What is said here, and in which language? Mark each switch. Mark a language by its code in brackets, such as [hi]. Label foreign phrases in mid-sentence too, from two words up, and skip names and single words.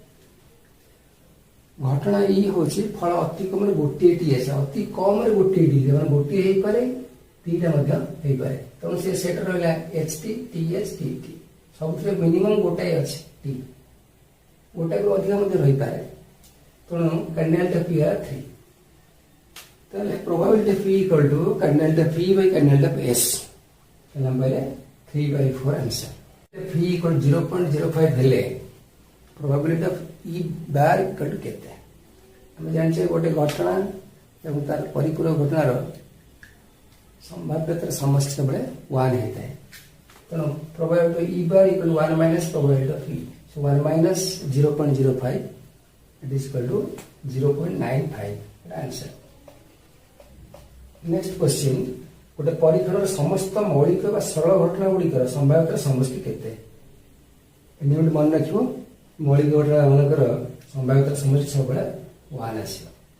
[or] ଘଟଣା ଇ ହେଉଛି ଫଳ ଅତି କମରେ ଗୋଟିଏ ଟି ଆସେ, ଅତି କମରେ ଗୋଟିଏ ଟି, ମାନେ ଗୋଟିଏ ହେଇପାରେ, ଦିଟା ମଧ୍ୟ ହେଇପାରେ। ତେଣୁ ସେ ସେଟ୍ ରହିଲା HT TH TT, ସବୁଥିରେ ମିନିମମ୍ ଗୋଟାଏ ଅଛି ଟି, ଗୋଟାଏରୁ ଅଧିକ ମଧ୍ୟ ରହିପାରେ। [en] ତେଣୁ cardinality of E [or] ହେଲା 3। ତାହେଲେ [en] probability of E = cardinality of E by cardinality of S, [or] ଆମେ ପାଇଲେ 3/4 ଆନ୍ସର। [en] E = 0.05 ହେଲେ probability of E bar = କେତେ? [or] ଆମେ ଜାଣିଛେ ଗୋଟେ ଘଟଣା ଏବଂ ତାର ପରିପୂରକ ଘଟଣାର ସମ୍ଭାବ୍ୟତାର ସମଷ୍ଟି ସବୁବେଳେ 1 ହେଇଥାଏ। [en] ତେଣୁ probability of E bar = 1 minus probability of E, so 1 minus 0.05, it is equal to 0.95, [or] ଆନ୍ସର। [en] next question, [or] ଗୋଟେ ପରିଖଣ୍ଡର ସମସ୍ତ ମୌଳିକ ବା ସରଳ ଘଟଣା ଗୁଡ଼ିକର ସମ୍ଭାବ୍ୟତାର ସମଷ୍ଟି କେତେ? ଏମିତି ମନେ ରଖିବ, ମୌଳିକ ଘଟଣା ମାନଙ୍କର ସମ୍ଭାବ୍ୟତାର ସମଷ୍ଟି ସବୁବେଳେ 1 ଆସିବ।